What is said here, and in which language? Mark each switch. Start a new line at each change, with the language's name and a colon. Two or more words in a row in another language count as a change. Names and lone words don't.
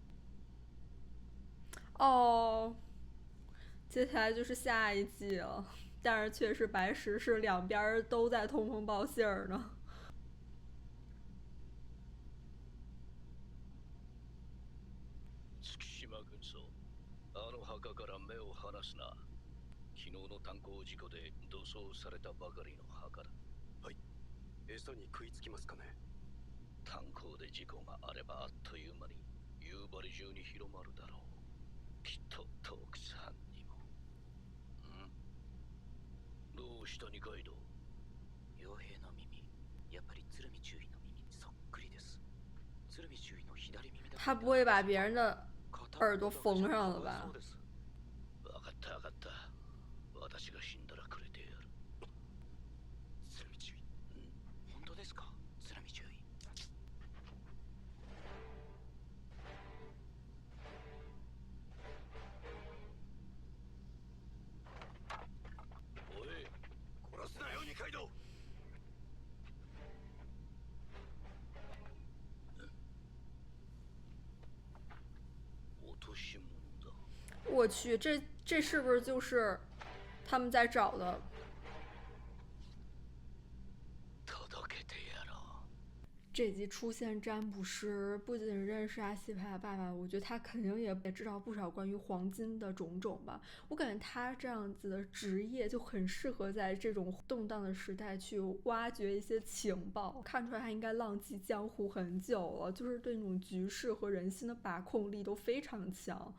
Chinese: 哦，接下来就是下一季了。但是确实白石是两边都在通风报信儿呢。
Japanese: 月島軍曹、あの墓から目を離すな。昨日の炭鉱事故で土葬されたばかりの墓だ。はい。餌に食いつきますかね。炭鉱で事故があればあっという間に夕張中に広まるだろう。きっとトークさんにも。どうした二階堂。傭兵の耳、やっぱり鶴見中尉の耳にそっくりです。鶴見中尉の左耳だ。
Chinese: 他不会把别人的耳朵缝上了吧？
Japanese: 分かった分かった。私が死んだらくれてやる。鶴見中尉。本当ですか、鶴見中尉。おい、殺すなよ二階堂。落とし物だ。
Chinese: 我去，这是不是就是他们在找的？
Japanese: 届けてやろう。
Chinese: 这集出现占卜师，不仅认识阿西帕爸爸，我觉得他肯定也知道不少关于黄金的种种吧。我感觉他这样子的职业就很适合在这种动荡的时代去挖掘一些情报。看出来他应该浪迹江湖很久了，就是对那种局势和人心的把控力都非常强。